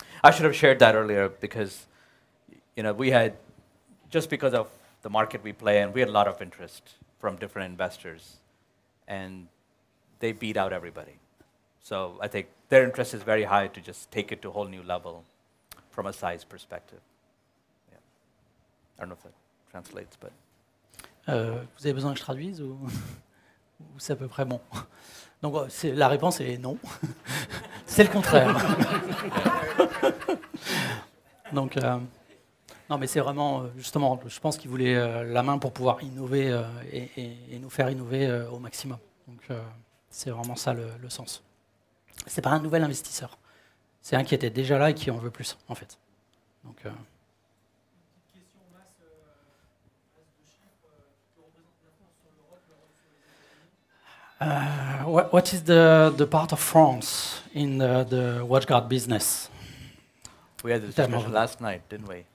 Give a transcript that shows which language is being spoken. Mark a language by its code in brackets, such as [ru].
[en] I should have shared that earlier, because we had, just because of the market we play in, we had a lot of interest from different investors, and they beat out everybody. So I think their interest is very high to just take it to a whole new level from a size perspective. Yeah. I don't know if that translates, but... [fr] Vous avez besoin que je traduise ou c'est à peu près bon? Donc la réponse est non. C'est le contraire. Donc... non, mais c'est vraiment, justement, je pense qu'il voulait la main pour pouvoir innover et nous faire innover au maximum. Donc, c'est vraiment ça le sens. C'est pas un nouvel investisseur. C'est un qui était déjà là et qui en veut plus, en fait. [en] Donc, what is the part of France in the WatchGuard business? We had this discussion last night, didn't we?